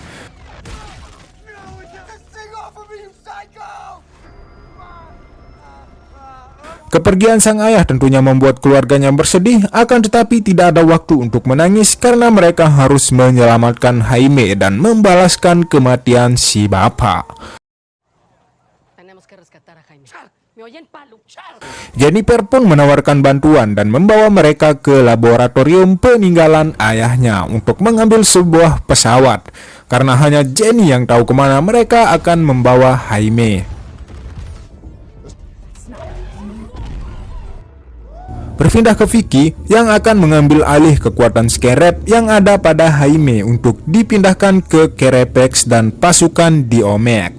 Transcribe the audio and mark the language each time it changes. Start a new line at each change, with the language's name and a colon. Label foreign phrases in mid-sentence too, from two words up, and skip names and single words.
Indonesian: Kepergian sang ayah tentunya membuat keluarganya bersedih, akan tetapi tidak ada waktu untuk menangis karena mereka harus menyelamatkan Jaime dan membalaskan kematian si bapak.
Spanish: Tenemos que rescatar a Jaime. ¿Me oyen, Palu?
Indonesian: Jennifer pun menawarkan bantuan dan membawa mereka ke laboratorium peninggalan ayahnya untuk mengambil sebuah pesawat, karena hanya Jenny yang tahu kemana mereka akan membawa Jaime. Berpindah ke Vicky yang akan mengambil alih kekuatan scarab yang ada pada Jaime untuk dipindahkan ke Carapax dan pasukan Diomed.